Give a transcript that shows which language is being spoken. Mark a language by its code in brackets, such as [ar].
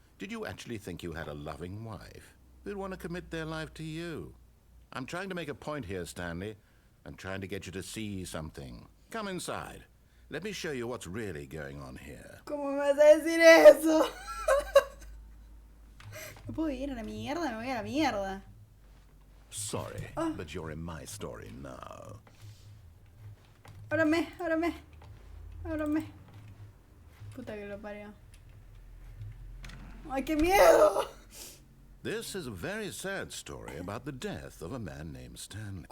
[en] Did you actually think you had a loving wife who'd want to commit their life to you? I'm trying to make a point here, Stanley. I'm trying to get you to see something. Come inside. Let me show you what's really going on here. [es] ¿Cómo me vas a decir eso? No puedo ir a la mierda, me voy a la mierda. [en] Sorry, but you're in my story now. [es] Ábrame, ábrame. Ábrame. Puta que lo parió. ¡Ay, qué miedo! [en] This is a very sad story about the death of a man named Stanley.